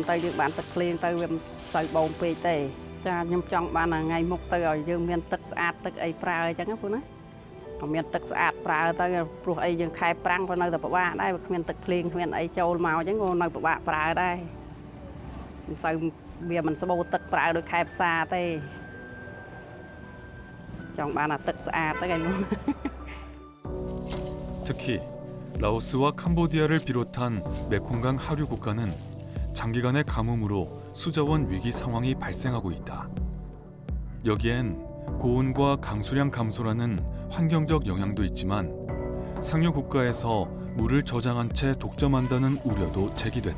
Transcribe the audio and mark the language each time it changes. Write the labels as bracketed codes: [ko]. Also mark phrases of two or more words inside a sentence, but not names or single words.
[km] ទៅយើងបានទឹកភ្លៀងទៅវាមិនសូវបូមពេកទេចាខ្ញុំចង់បានថ្ងៃមុខទៅឲ្យយើងមានទឹកស្អាតទឹកអីប្រើអញ្ចឹងណាពូណាក៏មានទឹកស្អាតប្រើទៅព្រោះអីយើងខែប្រាំងក៏នៅតែពិបាកដែរវាគ្មានទឹកភ្លៀងគ្មានអីចូលមកអញ្ចឹងក៏នៅពិបាកប្រើដែរមិនសូវវាមិនស្បូរទឹកប្រើដូចខែផ្សារទេចង់បានអាទឹកស្អាតទៅឯង [ko] 특히 라오스와 캄보디아를 비롯한 메콩강 하류 국가는 장기간의 가뭄으로 수자원 위기 상황이 발생하고 있다. 여기엔 고온과 강수량 감소라는 환경적 영향도 있지만 상류 국가에서 물을 저장한 채 독점한다는 우려도 제기됐다.